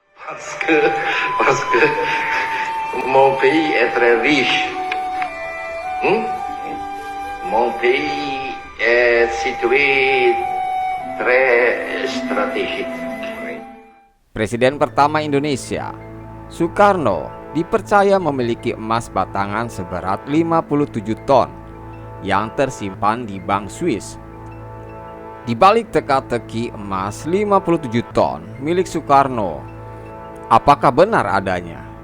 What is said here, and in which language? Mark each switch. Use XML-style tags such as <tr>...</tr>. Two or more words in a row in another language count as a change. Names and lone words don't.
<fr>Parce que mon pays est très riche. Hmm? Mon pays est situé très stratégique.</fr> <id>Presiden pertama Indonesia, Soekarno, dipercaya memiliki emas batangan seberat 57 ton yang tersimpan di Bank Swiss. Di balik teka-teki emas 57 ton milik Soekarno, apakah benar adanya?</id>